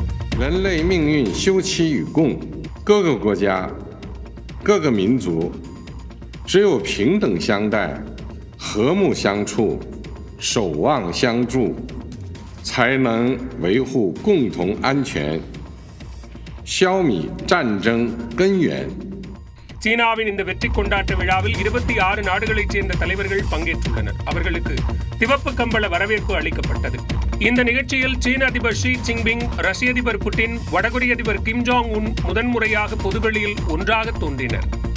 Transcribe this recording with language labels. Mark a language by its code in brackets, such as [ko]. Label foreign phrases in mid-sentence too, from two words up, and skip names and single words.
[zh] 人类命运休戚与共，各个国家、各个民族只有平等相待、和睦相处、守望相助，才能维护共同安全，消弭战争根源。 [ta] சீனாவின் இந்த வெற்றி கொண்டாட்ட விழாவில் 26 நாடுகளைச் சேர்ந்த தலைவர்கள் பங்கேற்றுள்ளனர். அவர்களுக்கு சிவப்பு கம்பள வரவேற்பு அளிக்கப்பட்டது. இந்த நிகழ்ச்சியில் சீன அதிபர் ஷி ஜின்பிங், ரஷ்ய அதிபர் புட்டின், வடகொரிய அதிபர் கிம் ஜாங் உன் முதன்முறையாக பொதுவெளியில் ஒன்றாக தோன்றினர்.